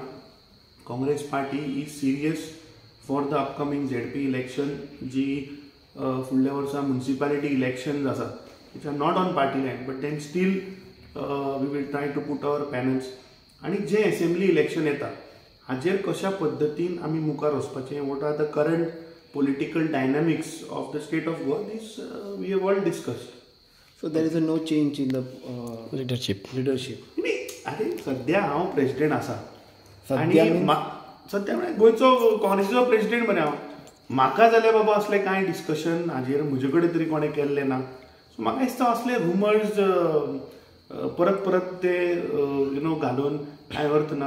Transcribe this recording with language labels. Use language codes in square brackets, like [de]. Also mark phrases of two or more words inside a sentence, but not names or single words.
[en] Congress party is serious for the upcoming ZP election [kok] जी फुडल्या वर्सा म्युनिसिपालिटी इलेक्शन्स आसात [en] which are not on party line but then still we will try to put our panels [kok] आनी जे असेंब्ली इलेक्शन येता हाजेर कशा पद्दतीन आमी मुखार वचपाचें, [en] What are the current political dynamics of the state of Goa, this we have all discussed. So there is a no change in the लिडरशीप. [kok] अरे सद्या हांव प्रेसिडेंट आसा आनी सद्या म्हळ्यार गोंयचो काँग्रेसीचो प्रेसिडेंट मरे हांव. म्हाका जाल्यार बाबा असलें कांय डिस्कशन हाजेर म्हजे कडेन तरी कोणें केल्लें ना. सो म्हाका दिसता असले रुमर्स परत परत ते घालून कांय अर्थ ना.